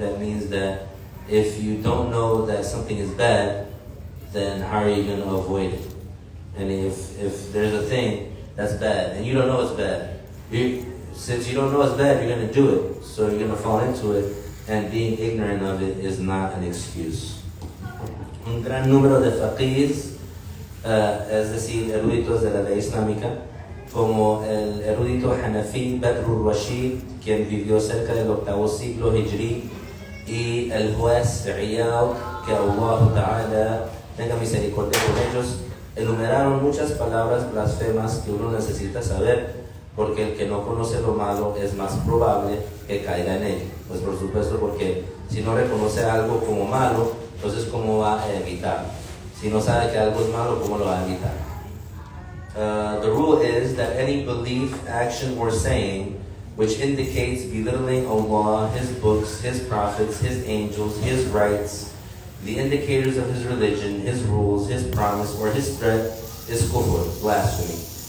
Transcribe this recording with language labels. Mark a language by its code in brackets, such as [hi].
[en] That means that if you don't know that something is bad, then how are you going to avoid it? And if there's a thing that's bad and you don't know it's bad, since you don't know it's bad, you're going to do it. So you're going to fall into it, and being ignorant of it is not an excuse. [es] Un gran número de faqihs, es decir, eruditos de la ley islámica, como el erudito Hanafi Badr al-Rashid, quien vivió cerca del 8º siglo Hijri, y el juez Iyad, que Allah Ta'ala tenga misericordia con ellos, enumeraron muchas palabras blasfemas que uno necesita saber, porque el que no conoce lo malo es más probable que caiga en él. Pues por supuesto, porque si no reconoce algo como malo, entonces ¿cómo va a evitarlo? Si no sabe que algo es malo, ¿cómo lo va a evitar? [en] The rule is that any belief, action, or saying which indicates belittling Allah, His books, His prophets, His angels, His rights, the indicators of His religion, His rules, His promise, or His threat is kufr, blasphemy.